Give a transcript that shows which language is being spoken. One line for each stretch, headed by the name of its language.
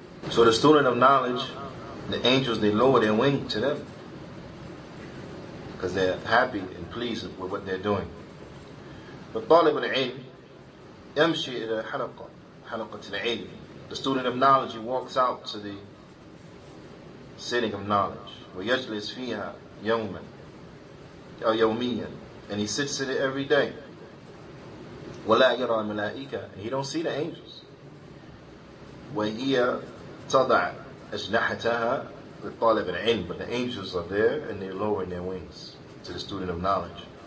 English: So the student of knowledge, the angels, they lower their wing to them because they're happy and pleased with what they're doing. But
Arabic: طالب العلم يمشي إلى حلقة العلم
English: The student of knowledge, he walks out to the sitting of knowledge.
Arabic: وَيَجْلِسْ فِيهَا يَوْمًا أو يَوْمِيًا,
English: and he sits in it every day.
Arabic: وَلَا يَرَى الْمَلَائِكَةَ,
English: and he don't see the angels.
Arabic: وَهِيَ تَضَعْ أَجْنَحَتَهَا لِطَالِبِ الْعِلْمِ,
English: but the angels are there and they're lowering their wings to the student of knowledge.